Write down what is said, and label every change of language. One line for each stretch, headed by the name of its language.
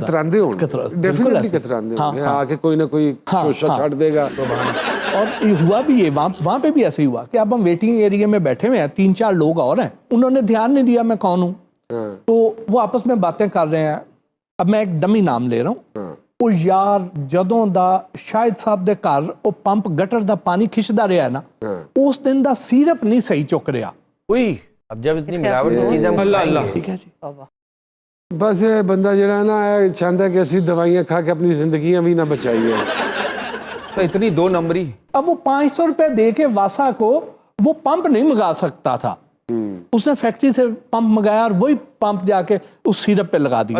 Hindi: कतरांदे होंगे, डेफिनेटली कतरांदे होंगे। आके कोई ना कोई शोशा छाड़ देगा। और ये हुआ भी, ये वहाँ पे भी ऐसे ही हुआ कि अब हम वेटिंग एरिया में बैठे हुए हैं, 3-4 लोग और हैं, उन्होंने ध्यान नहीं दिया मैं कौन हूँ, तो वो आपस में बातें कर रहे हैं। अब मैं एक डमी नाम ले रहा हूँ।
Punjabi: ਉਹ ਯਾਰ ਜਦੋਂ ਦਾ ਸ਼ਾਹਿਦ ਸਾਹਿਬ ਦੇ ਘਰ ਉਹ ਪੰਪ ਗਟਰ ਦਾ ਪਾਣੀ ਖਿੱਚਦਾ ਰਿਹਾ ਨਾ, ਉਸ ਦਿਨ ਦਾ ਸੀਰਪ ਨਹੀਂ ਸਹੀ ਚੁੱਕ ਰਿਹਾ।
Hindi: उई अब जब इतनी मिलावट की चीजें हम खाएंगे। ठीक है जी। बस ये बंदा जरा ना चाहता है कि ऐसी दवाइयाँ खा के अपनी जिंदगियाँ भी ना बचाइए। तो इतनी 2 नंबरी। अब वो 500 रुपए दे के वासा को वो पंप नहीं मंगा सकता था, उसने फैक्ट्री से पंप मंगाया और वही पंप जाके उस सिरप पे लगा दिया।